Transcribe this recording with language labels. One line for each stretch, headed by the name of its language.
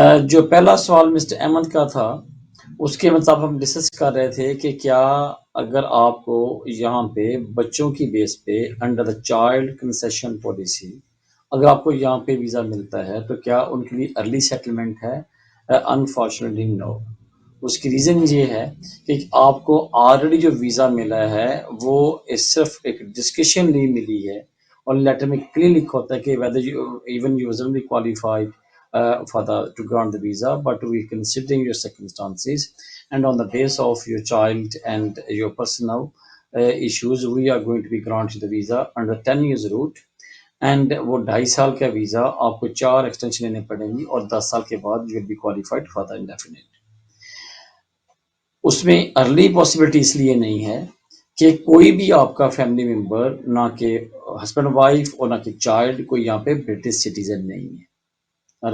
Urdu: جو پہلا سوال مسٹر احمد کا تھا اس کے مطابق ہم ڈسکس کر رہے تھے کہ کیا اگر آپ کو یہاں پہ بچوں کی بیس پہ under the child concession policy اگر آپ کو یہاں پہ ویزا ملتا ہے تو کیا ان کے لیے ارلی سیٹلمنٹ ہے؟
English: Unfortunately no.
Urdu: اس کی ریزن یہ ہے کہ آپ کو آلریڈی جو ویزا ملا ہے وہ صرف ایک ڈسکشن لیے ملی ہے، اور لیٹر میں کلیئر لکھا ہوتا ہے کہ
English: whether you even you wasn't qualified to grant the visa, but we considering your circumstances and on the basis of your child and your personal issues, we are going to be granting the visa under 10 years route.
Urdu: And وہ 2.5 سال کا visa آپ کو 4 extension لینے پڑیں گی اور 10 سال کے بعد
English: You will be qualified for the indefinite.
Urdu: اس میں ارلی پاسبلٹی اس لیے نہیں ہے کہ کوئی بھی آپ کا فیملی ممبر، نہ کہ ہسبینڈ وائف اور نہ کہ چائلڈ، کوئی یہاں پہ برٹش سٹیزن نہیں ہے.